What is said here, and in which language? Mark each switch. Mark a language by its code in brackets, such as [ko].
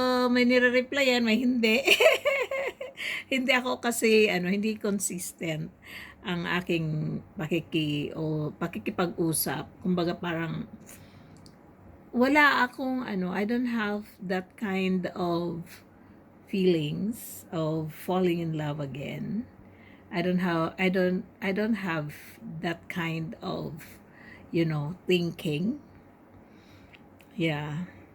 [tl] May nire-replyan, may hindi. Hindi ako kasi hindi consistent ang aking pakikipag-usap. Kumbaga parang wala akong [en] I don't have that kind of feelings of falling in love again. I don't have that kind of thinking. Yeah.